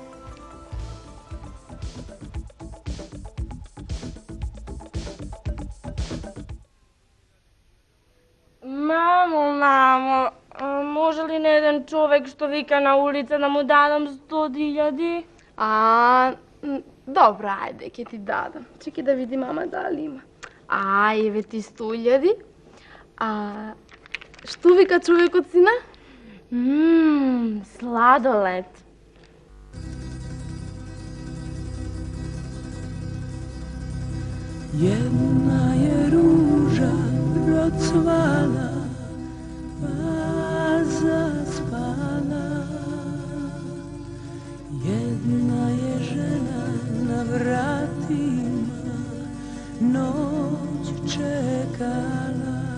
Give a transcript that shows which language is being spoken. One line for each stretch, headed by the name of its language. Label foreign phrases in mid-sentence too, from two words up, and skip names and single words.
Macedonian: Мамо, може ли не еден човек што вика на улица да му дадам 100.000? Добро, ајде, ќе ти дадам. Чекай да види мама дали има. Еве ти 100.000. Што вика човекот, сина? Сладолед.
Serbian: Jedna je ruža procvala, pa zaspala. Jedna je žena na vratima, noć čekala.